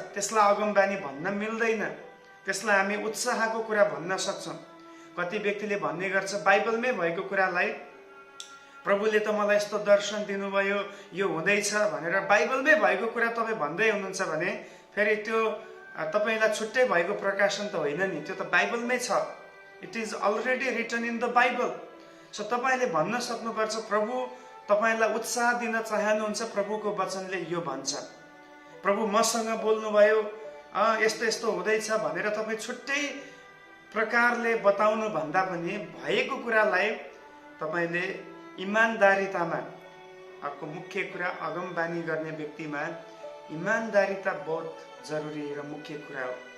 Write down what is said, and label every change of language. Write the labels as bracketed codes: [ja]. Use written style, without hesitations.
[ne] त्यसलाई अगमबानी भन्न मिल्दैन, त्यसलाई हामी उत्साहको कुरा भन्न सक्छौँ। कति व्यक्तिले भन्ने गर्छ बाइबलमै भएको कुरालाई, प्रभुले त मलाई यस्तो दर्शन दिनुभयो, यो हुँदैछ भनेर बाइबलमै भएको कुरा तपाईँ भन्दै हुनुहुन्छ भने फेरि त्यो तपाईँलाई छुट्टै भएको प्रकाशन त होइन नि, त्यो त बाइबलमै छ। [en] It is already written in the Bible. [ne] So तपाईँले भन्न सक्नुपर्छ, प्रभु तपाईँलाई उत्साह दिन चाहनुहुन्छ, प्रभुको वचनले यो भन्छ। प्रभु मसँग बोल्नुभयो, यस्तो यस्तो हुँदैछ भनेर तपाईँ छुट्टै प्रकारले बताउनु भन्दा पनि भएको कुरालाई तपाईँले इमान्दारितामा, अर्को मुख्य कुरा अगमबानी गर्ने व्यक्तिमा इमान्दारिता बहुत जरुरी र मुख्य कुरा हो।